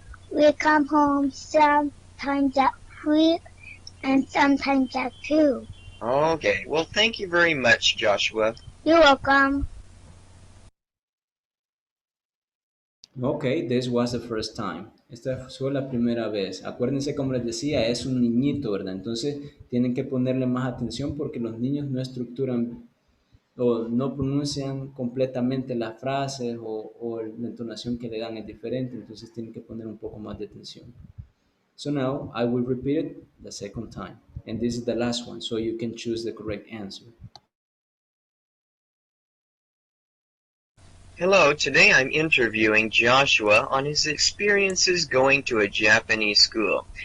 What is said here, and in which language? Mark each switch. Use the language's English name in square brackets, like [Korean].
[English] We come home sometimes at 3 and sometimes at 2. Okay, well, thank you very much, Joshua. You're welcome. Ok, this was the first time. [Spanish] Esta fue la primera vez. Acuérdense, como les decía, es un niñito, ¿verdad? Entonces tienen que ponerle más atención porque los niños no estructuran o no pronuncian completamente las frases o la entonación que le dan es diferente, entonces tienen que poner un poco más de atención. [English] So now I will repeat it the second time, and this is the last one, so you can choose the correct answer. Hello, today I'm interviewing Joshua on his experiences going to a Japanese school.